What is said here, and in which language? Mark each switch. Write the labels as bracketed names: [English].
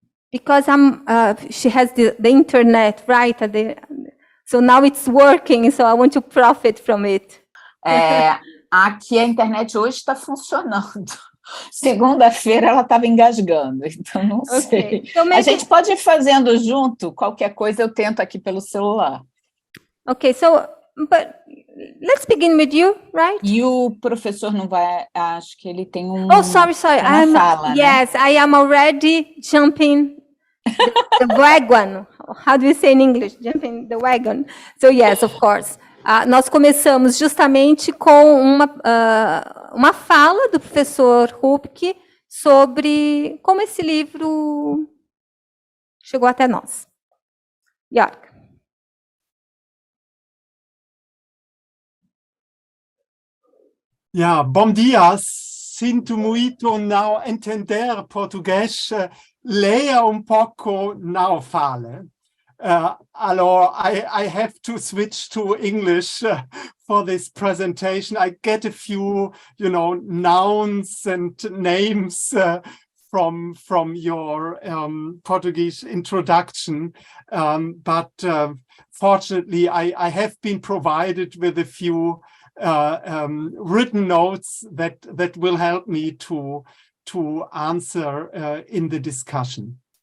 [English] Because she has the internet, right? So now it's working, so I want to profit from it. [Portuguese] Aqui a internet hoje está funcionando. Segunda-feira ela estava engasgando, então não sei. So a gente pode ir fazendo junto, qualquer coisa eu tento aqui pelo celular. [English] Okay, so but let's begin with you, right? [Portuguese] E o professor não vai, acho que ele tem [English] Oh, sorry. [Portuguese] Fala, [English] yes, né? I am already jumping the wagon. How do you say in English? Jumping the wagon. So yes, of course. [Portuguese] Nós começamos justamente com uma fala do professor Rüpke sobre como esse livro chegou até nós. Jörg. Ja, bom dia. Sinto muito não entender português. Leia pouco não fala. [English] Alors, I have to switch to English for this presentation. I get a few, nouns and names from your Portuguese introduction, but fortunately, I have been provided with a few written notes that will help me to answer in the discussion.